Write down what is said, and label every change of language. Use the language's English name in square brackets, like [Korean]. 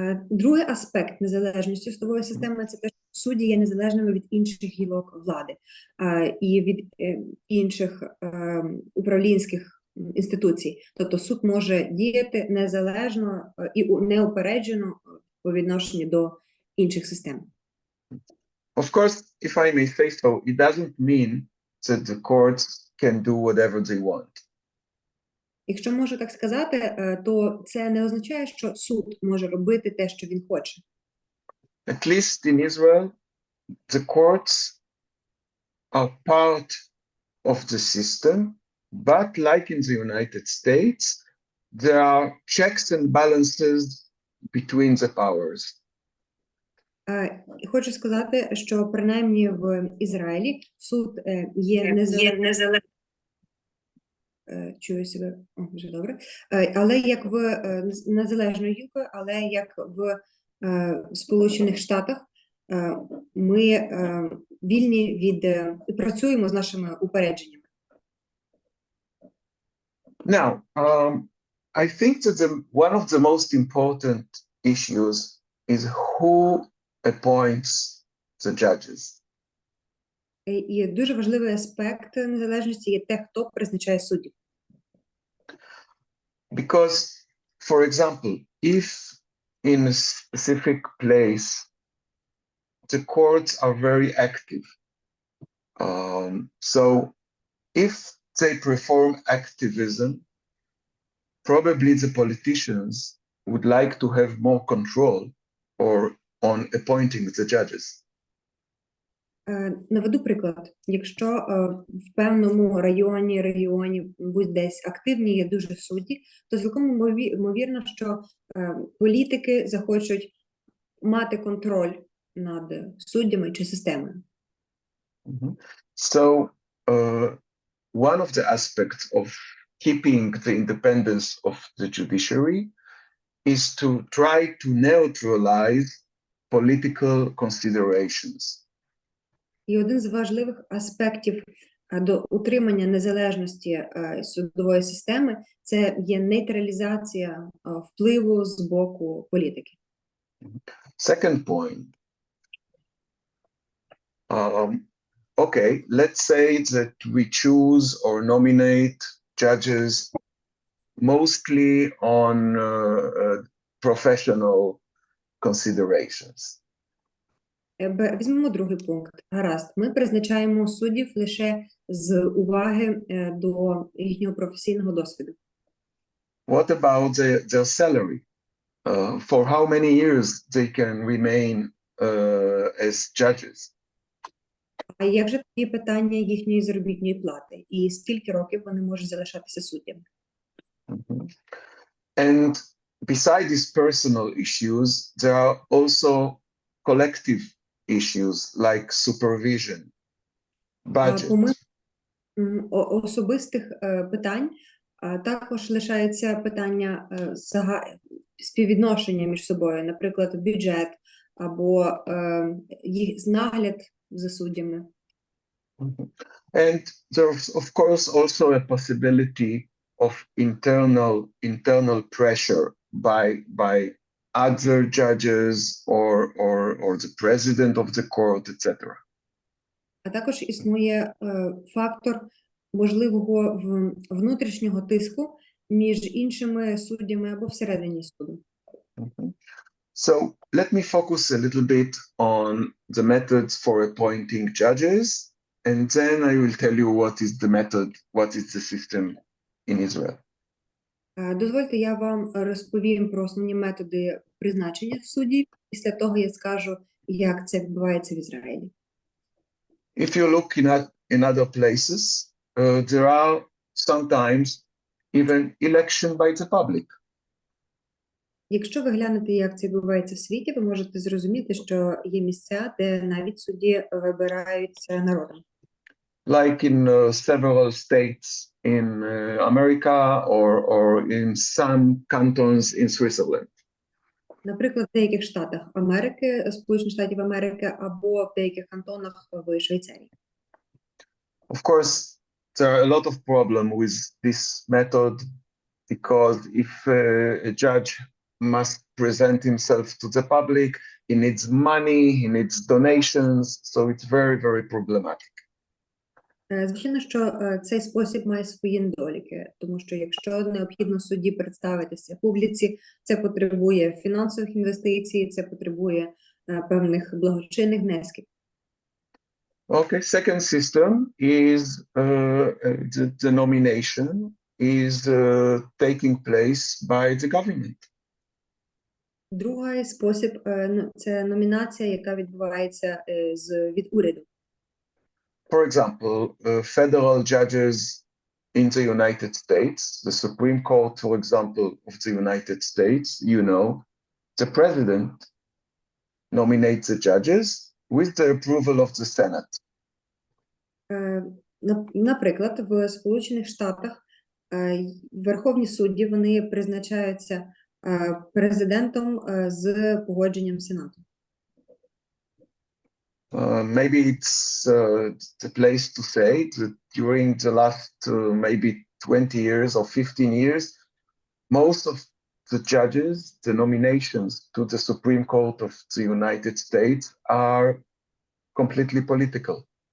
[Ukrainian] Другий аспект незалежності судової системи – це те, що судді є незалежними від інших гілок влади і від інших управлінських інституцій. Тобто суд може діяти незалежно і неупереджено по відношенню до інших систем. [English] Of course, if I may say so, it doesn't mean that the courts can do whatever they want. [Ukrainian] Якщо можу так сказати, то це не означає, що суд може робити те, що він хоче. [English] At least in Israel, the courts are part of the system, but like in the United States, there are checks and balances between the powers. [Ukrainian] Хочу сказати, що принаймні в Ізраїлі суд є незалежним. Чую себе, вже добре. Але як в незалежною гілкою, але як в Сполучених Штатах, ми вільні від і працюємо з нашими упередженнями. [English] Now, I think that one of the most important issues is who appoints the judges. [Ukrainian] І дуже важливий аспект незалежності є те, хто призначає суддів. [English] Because, for example, if in a specific place the courts are very active, so if they perform activism, probably the politicians would like to have more control or on appointing the judges. [Ukrainian] Наведу приклад. Якщо в певному регіоні будь десь активні є дуже судді, то цілком ймовірно, що політики захочуть мати контроль над суддями чи системою. [English] So, one of the aspects of keeping the independence of the judiciary is to try to neutralize political considerations. [Ukrainian] І один з важливих аспектів до утримання незалежності судової системи – це є нейтралізація впливу з боку політики. [English] Second point. Okay, let's say that we choose or nominate judges mostly on professional considerations. [Ukrainian] Візьмемо другий пункт. Гаразд. Ми призначаємо суддів лише з уваги до їхнього професійного досвіду. [English] What about their salary? For how many years they can remain as judges? [Ukrainian] А як же такі питання їхньої заробітної плати? І скільки років вони можуть залишатися суддями? [English] And beside these personal issues, there are also collective issues like supervision, budget. [Ukrainian] Помимо особистих питань також лишається питання співвідношення між собою, наприклад, бюджет або їх нагляд за суддями. [English] And there's of course also a possibility of internal pressure by other judges or the president of the court, etc. [Ukrainian] А також існує фактор можливого внутрішнього тиску між іншими суддями або всередині суду. [English] So let me focus a little bit on the methods for appointing judges, and then I will tell you what is the system in Israel. [Ukrainian] Дозвольте, я вам розповім про основні методи призначення суддів. Після того я скажу, як це відбувається в Ізраїлі. [English] If you look in other places, there are sometimes even election by the public. [Ukrainian] Якщо ви глянете, як це відбувається в світі, ви можете зрозуміти, що є місця, де навіть судді вибираються народом. [English] like in several states in America or in some cantons in Switzerland. [Ukrainian] Наприклад, в деяких штатах Америки, Сполучених Штатів Америки, або в деяких кантонах в Швейцарії. [English] Of course, there are a lot of problems with this method because if a judge must present himself to the public, he needs money, he needs donations, so it's very, very problematic. [Ukrainian] Звичайно, що цей спосіб має свої недоліки, тому що якщо необхідно судді представитися публіці, це потребує фінансових інвестицій, це потребує певних благочинних внесків. [English] Okay, second system is the nomination is taking place by the government. [Ukrainian] Другий спосіб – це номінація, яка відбувається від уряду. [English] For example, federal judges in the United States, the Supreme Court, for example, of the United States, you know, the president nominates the judges with the approval of the Senate. [Ukrainian] Наприклад, в Сполучених Штатах верховні судді, вони призначаються президентом з погодженням Сенату. [English] Maybe it's the place to say that during the last maybe 20 years or 15 years, most of the judges, the nominations to the Supreme Court of the United States are completely political.